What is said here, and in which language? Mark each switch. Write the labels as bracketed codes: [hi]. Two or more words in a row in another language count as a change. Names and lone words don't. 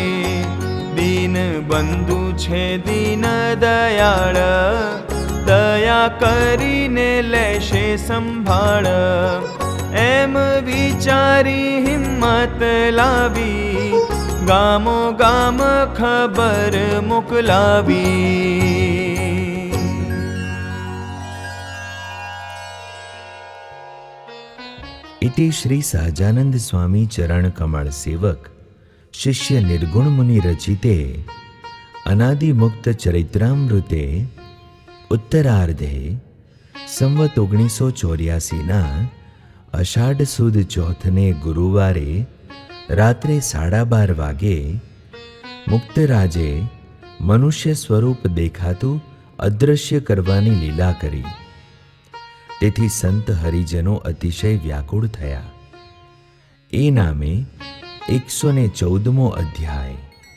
[gu] દીન બંધુ છે દીન દયાળ, દયા કરીને લેશે સંભાળ. એમ વિચારી હિંમત લાવી, ગામો ગામ ખબર મોકલાવી. [sa] इति श्री सहजानंद स्वामी चरण कमल सेवक शिष्य निर्गुण मुनि रचिते अनादि मुक्त चरित्रामृते उत्तरार्धे संवत 1984 [gu] અષાઢ સુદ ચોથને ગુરુવારે રાત્રે 12:30 વાગે મુક્તરાજે મનુષ્ય સ્વરૂપ દેખાતુ અદૃશ્ય કરવાની લીલા કરી. તેથી સંત હરિજનો અતિશય વ્યાકુળ થયા. એ નામે 114મો અધ્યાય.